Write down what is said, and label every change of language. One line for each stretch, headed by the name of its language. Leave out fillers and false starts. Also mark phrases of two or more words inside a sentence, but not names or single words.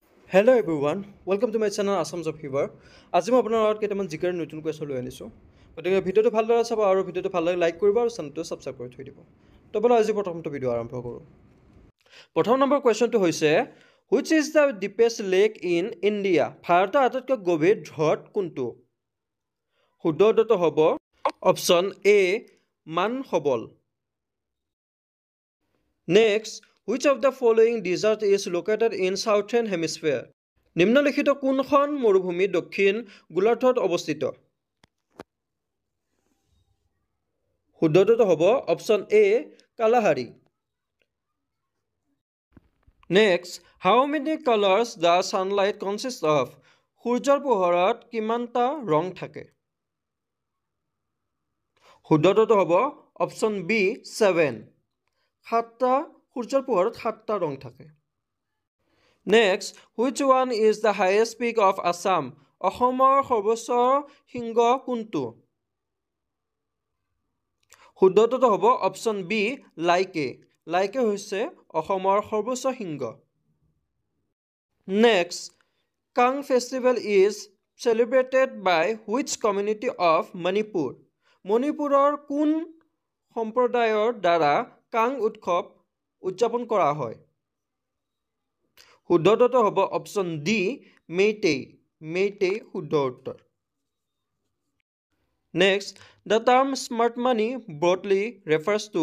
English: Hello everyone, welcome to my channel Assam's of Fever.
Assamese: আজি মই আপোনাৰ লগত কেইটামান জিকাৰ নতুন কুৱেশ্যন লৈ আনিছোঁ। গতিকে ভিডিঅ'টো ভালদৰে চাব আৰু ভিডিঅ'টো ভালদৰে লাইক কৰিব আৰু চেনেলটো ছাবস্ক্ৰাইব কৰি থৈ দিব। তো ব'লা আজি প্ৰথমটো ভিডিঅ' আৰম্ভ কৰোঁ। প্ৰথম নম্বৰ কুৱেশ্যনটো হৈছে
English: which is the deepest lake in India?
Assamese: ভাৰতৰ আটাইতকৈ গভীৰ হ্ৰদ কোনটো? শুদ্ধ উত্তৰটো হ'ব অপশ্যন এ মানসবল। নেক্সট,
English: which of the following desert is located in southern hemisphere?
Assamese: নিম্নলিখিত কোনখন মৰুভূমি দক্ষিণ গোলাৰ্ধত অৱস্থিত? শুদ্ধটো হ'ব অপশ্যন এ কালাহাৰী। নেক্সট,
English: how many colors the sunlight consists of?
Assamese: সূৰ্যৰ পোহৰত কিমানটা ৰং থাকে? শুদ্ধটো হ'ব অপশ্যন বি 7। সূৰ্যৰ পোহৰত 7টা ৰং থাকে।
English: Next, which one is the highest peak of Assam?
Assamese: অসমৰ সৰ্বোচ্চ শৃংগ কোনটো? শুদ্ধটো হ'ব অপশ্যন বি লাইকে। লাইকে হৈছে অসমৰ সৰ্বোচ্চ শৃংগ।
English: Next, Kang festival is celebrated by which community of Manipur?
Assamese: মণিপুৰৰ কোন সম্প্ৰদায়ৰ দ্বাৰা কাং উৎসৱ উদযাপন কৰা হয়? শুদ্ধটো হ'ব অপশ্যন ডি মেইটেই। মেইটেই শুদ্ধ উত্তৰ।
English: next, the term smart money broadly refers to.